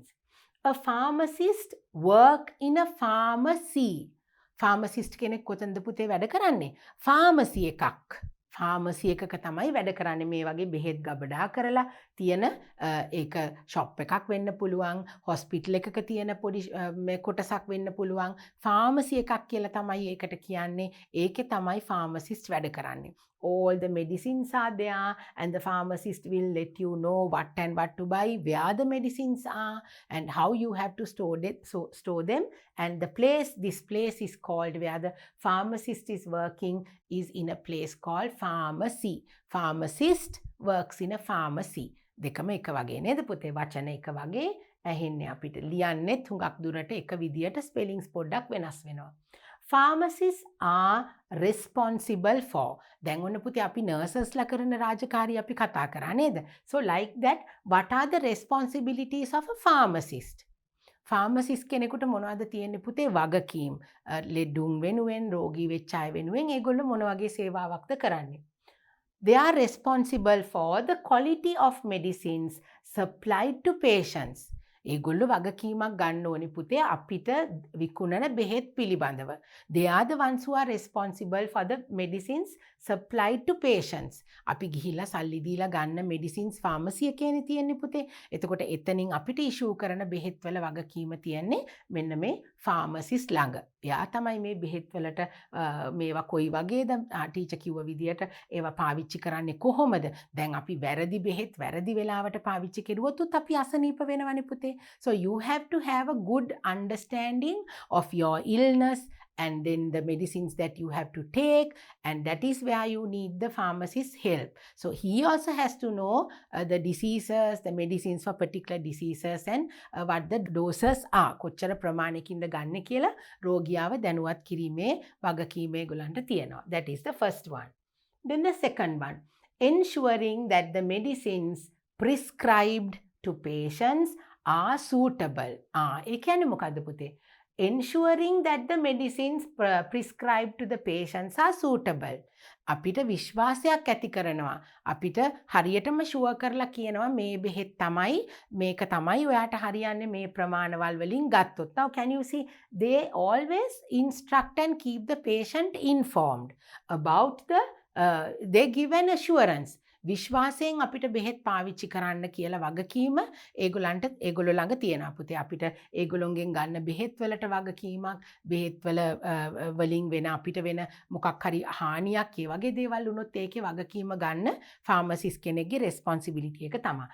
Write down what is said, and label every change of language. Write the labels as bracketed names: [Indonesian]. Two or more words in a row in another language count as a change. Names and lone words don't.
[English] A pharmacist work in a pharmacy. [Sinhala] Pharmacist කෙනෙක් කොතනද පුතේ වැඩ කරන්නේ? ෆාමසි එකක්. ෆාමසි එකක තමයි වැඩ කරන්නේ. මේ වගේ බෙහෙත් ගබඩා කරලා තියෙන ඒක ෂොප් එකක් වෙන්න පුළුවන්, හොස්පිටල් එකක තියෙන පොඩි කොටසක් වෙන්න පුළුවන්. ෆාමසි එකක් කියලා තමයි ඒකට කියන්නේ. ඒකේ තමයි ෆාමසිස්ට් වැඩ කරන්නේ. [English] All the medicines are there and the pharmacist will let you know what and what to buy, where the medicines are and how you have to store them. And this place is called, where the pharmacist is working is in a place called pharmacy. Pharmacist works in a pharmacy. [Sinhala] දෙකම එක වගේ නේද පුතේ? වචන එක වගේ ඇහෙන්නේ අපිට. ලියන්නෙත් හුඟක් දුරට එක විදියට ස්පෙලිංස් පොඩ්ඩක් වෙනස් වෙනවා. [English] Pharmacists are responsible for. [Sinhala] දැන් ඔන්න පුතේ අපි නර්සස්ලා කරන රාජකාරී අපි කතා කරා නේද? [English] So like that, what are the responsibilities of a pharmacist? [Sinhala] ෆාමසිස්ට් කෙනෙකුට මොනවද තියෙන්නේ පුතේ? වගකීම්. ලෙඩුන් වෙනුවෙන්, රෝගී වෙච්ච අය වෙනුවෙන් ඒගොල්ලෝ මොන වගේ සේවාවක්ද කරන්නේ? [English] They are responsible for the quality of medicines supplied to patients. [Sinhala] ඒගොල්ලෝ වගකීමක් ගන්න ඕනේ පුතේ අපිට විකුණන බෙහෙත් පිළිබඳව. [English] They are the ones who are responsible for the medicines supplied to patients. [Sinhala] අපි ගිහිල්ලා සල්ලි දීලා ගන්න [English] medicines pharmacy [Sinhala] එකේනේ තියෙන්නේ පුතේ. එතකොට එතනින් අපිට issue කරන බෙහෙත් වල වගකීම තියෙන්නේ මෙන්න මේ pharmacist ළඟ. එයා තමයි මේ බෙහෙත් වලට මේවා කොයි වගේද ටීචර් කිව්ව විදියට ඒවා පාවිච්චි කරන්නේ කොහොමද? දැන් අපි වැරදි බෙහෙත් වැරදි වෙලාවට පාවිච්චි කරුවොත් අපි අසනීප වෙනවනේ පුතේ. [English] So you have to have a good understanding of your illness and then the medicines that you have to take, and that is where you need the pharmacist's help. So he also has to know the diseases, the medicines for particular diseases, and what the doses are. [Sinhala] කොච්චර ප්‍රමාණයකින්ද ගන්න කියලා රෝගියාව දැනුවත් කිරීමේ වගකීම ඒගොල්ලන්ට තියෙනවා. [English] That is the first one. Then the second one, ensuring that the medicines prescribed to patients are suitable. [Sinhala] ඒ කියන්නේ මොකද්ද පුතේ? [English] Ensuring that the medicines prescribed to the patients are suitable. [Sinhala] අපිට විශ්වාසයක් ඇති කරනවා. අපිට හරියටම ෂුවර් කරලා කියනවා මේ බෙහෙත් තමයි මේක තමයි ඔයාට හරියන්නේ මේ ප්‍රමාණවල් වලින් ගත්තොත්. [English] Now can you see, they always instruct and keep the patient informed about the they give an assurance. [Sinhala] විශ්වාසයෙන් අපිට බෙහෙත් පාවිච්චි කරන්න කියලා වගකීම ඒගොල්ලෝ ළඟ තියෙනවා පුතේ. අපිට ඒගොල්ලොන්ගෙන් ගන්න බෙහෙත් වලට වගකීමක්, බෙහෙත් වලින් වෙන අපිට වෙන මොකක් හරි හානියක් ඒ වගේ දේවල් වුණොත් ඒකේ වගකීම ගන්න ෆාමසිස්ට් කෙනෙක්ගේ responsibility එක තමයි.